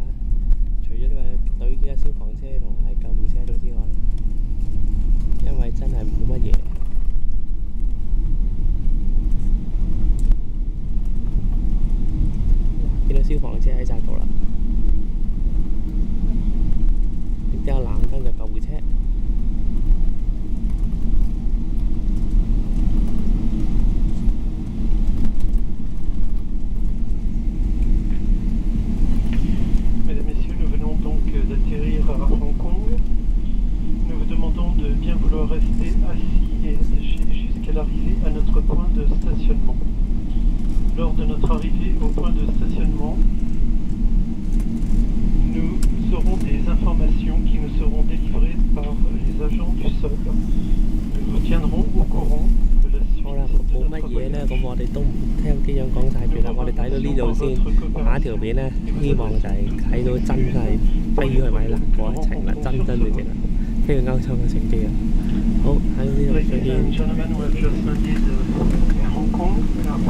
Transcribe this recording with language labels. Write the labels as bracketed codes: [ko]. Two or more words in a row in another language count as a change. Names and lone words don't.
[yue] 除咗呢個隊嘅消防車同埋救護車度之外，因為真係冇乜嘢。見到消防車喺晒度啦，然之後藍燈就救護車。 [fr] D'atterrir à Hong Kong. Nous vous demandons de bien vouloir rester assis et jusqu'à l'arrivée à notre point de stationnement. Lors de notre arrivée au point de stationnement, nous aurons des informations qui nous seront délivrées par les agents du sol. Nous vous tiendrons au courant de la suite de notre voyage. [yue] 咁我哋都唔聽機長講晒住啦，我哋睇到呢度先，下一條片呢，希望就係睇到真係飛去米蘭嗰一程啦，真正啦，飛去歐洲嘅乘機啊！好，喺呢度再見。